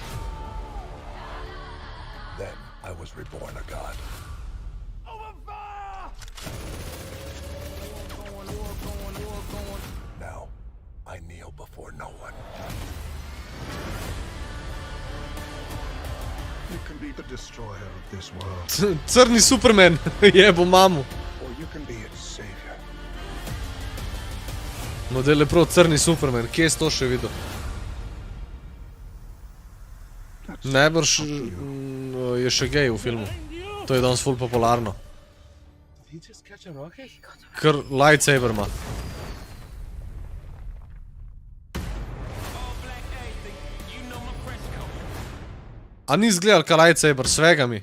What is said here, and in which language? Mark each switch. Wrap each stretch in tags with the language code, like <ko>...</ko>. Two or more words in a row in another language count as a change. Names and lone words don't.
<en>Then I was reborn a god. Now, I kneel before no one. You can be the destroyer of this world.</en> <hr>Crni Superman, jebo mamu.</hr> <en>Or you can be its savior.</en> <sl>Model je prav crni Superman, kje si to še videl? Najbrž je še gej v filmu. To je danes ful popularno. Kar lightsaber ima. A nisi gledal ka lightsaber,</sl> <hr>svega mi.</hr>